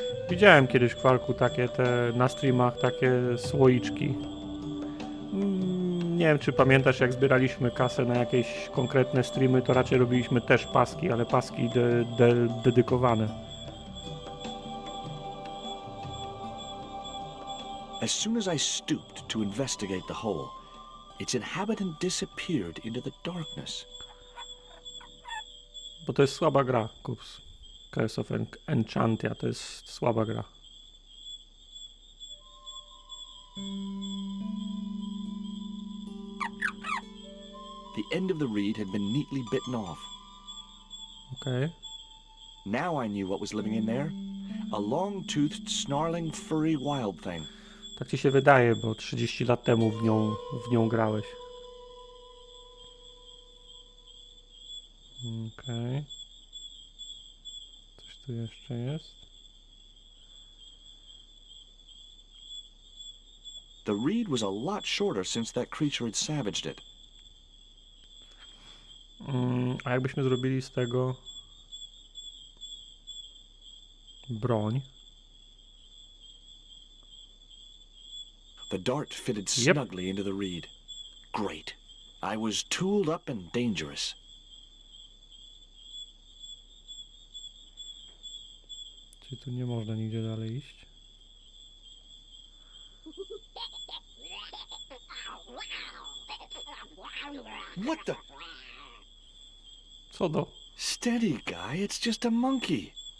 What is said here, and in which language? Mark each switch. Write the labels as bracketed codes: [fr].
[pl] Widziałem kiedyś w Kwarku takie na streamach takie słoiczki. Nie wiem, czy pamiętasz, jak zbieraliśmy kasę na jakieś konkretne streamy, to raczej robiliśmy też paski, ale paski dedykowane. [en] As soon as I stooped to investigate the hole, its inhabitant disappeared into the darkness. [pl] Bo to jest słaba gra, Kups. Curse of Enchantia to jest słaba gra. [en] The end of the reed had been neatly bitten off. [pl] Okej. [en] Now I knew what was living in there. A long-toothed, snarling, furry wild thing. [pl] Tak ci się wydaje, bo 30 lat temu w nią grałeś. Okej. Coś tu jeszcze jest. [en] The reed was a lot shorter since that creature had savaged it. [pl] A jakbyśmy zrobili z tego broń? [en] The dart fitted Yep. snugly into the reed. Great. I was tooled up and dangerous. [pl] Czy tu nie można nigdzie dalej iść? [en] What the? [pl] Co do? [en] Steady, guy. It's just a monkey.